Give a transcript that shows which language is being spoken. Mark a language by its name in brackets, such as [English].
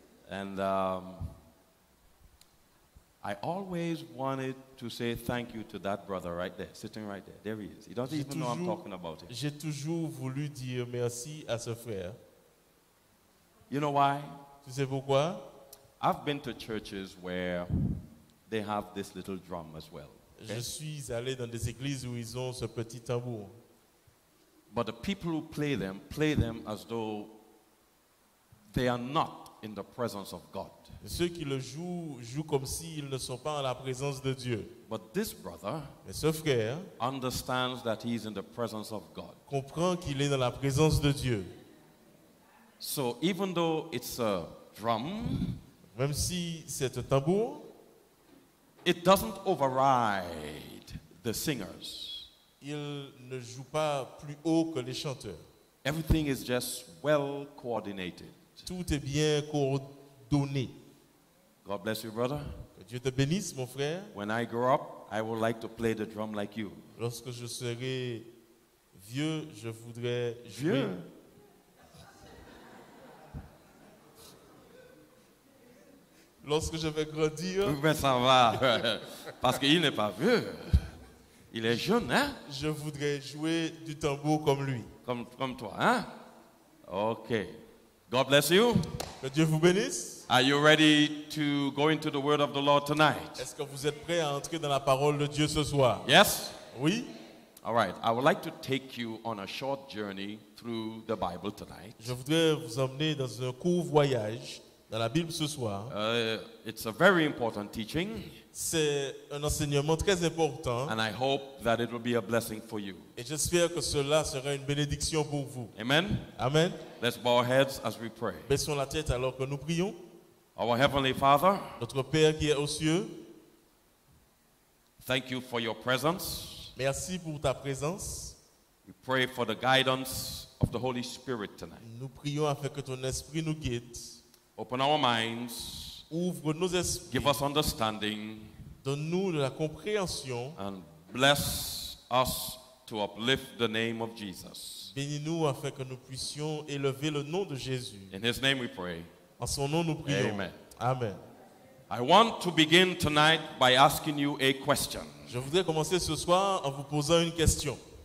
[English] And I always wanted to say thank you to that brother right there, sitting right there. There he is. He doesn't even know I'm talking about him. [French] J'ai toujours voulu dire merci à ce frère. [English] You know why? [French] Tu sais pourquoi? [English] I've been to churches where they have this little drum as well. [French] Je suis allé dans des églises où ils ont ce petit tambour. [English] But the people who play them as though they are not in the presence of God. [French] Ceux qui le jouent, jouent comme s'ils ne sont pas en la présence de Dieu. [English] But this brother [French] Mais ce frère [English] understands that he is in the presence of God. [French] comprend qu'il est dans la présence de Dieu. [English] So even though it's a drum, [French] Même si c'est un tambour, [English] it doesn't override the singers. [French] il ne joue pas plus haut que les chanteurs. [English] Everything is just well coordinated. [French] Tout est bien coordonné. [English] God bless you, brother. [French] Que Dieu te bénisse, mon frère. [English] When I grow up, I would like to play the drum like you. [French] Lorsque je serai vieux, je voudrais jouer. Vieux? Lorsque je vais grandir, Mais ça va, parce qu'il n'est pas vieux. Il est jeune, hein? je voudrais jouer du tambour comme lui. Comme toi, hein? [English] Okay. God bless you. [French] Que Dieu vous bénisse. [English] Are you ready to go into the word of the Lord tonight? [French] Est-ce que vous êtes prêts à entrer dans la parole de Dieu ce soir? [English] Yes? [French] Oui. [English] All right. I would like to take you on a short journey through the Bible tonight. [French] Je voudrais vous emmener dans un court voyage dans la Bible ce soir. [English] It's a very important teaching, [French] C'est un enseignement très important [English] and I hope that it will be a blessing for you. [French] et j'espère que cela sera une bénédiction pour vous. [English] Amen? [French] Amen. [English] Let's bow our heads as we pray. [French] Baissons la tête alors que nous prions. [English] Our Heavenly Father, [French] Notre Père qui est aux cieux, [English] thank you for your presence. [French] merci pour ta présence. [English] We pray for the guidance of the Holy Spirit tonight. [French] Nous prions afin que ton esprit nous guide. [English] Open our minds, [French] Ouvre nos esprits. [English] give us understanding, [French] Donne-nous de la compréhension. [English] and bless us to uplift the name of Jesus. [French] Bénis-nous afin que nous puissions élever le nom de Jésus. [English] In His name we pray. [French] En son nom, nous prions. [English] Amen. [French] Amen. [English] I want to begin tonight by asking you a question. [French] Je voudrais commencer ce soir en vous posant une question.